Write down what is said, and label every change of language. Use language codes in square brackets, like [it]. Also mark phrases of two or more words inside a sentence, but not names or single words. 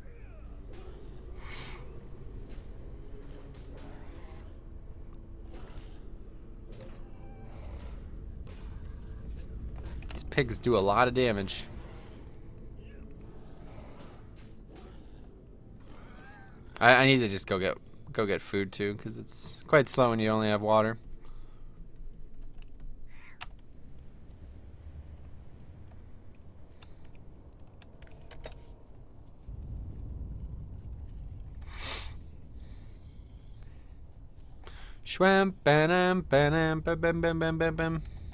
[en] These pigs do a lot of damage. I need to just go get food too, because it's quite slow when you only have water. Shwam banam banam bam bam bam bam bam bam.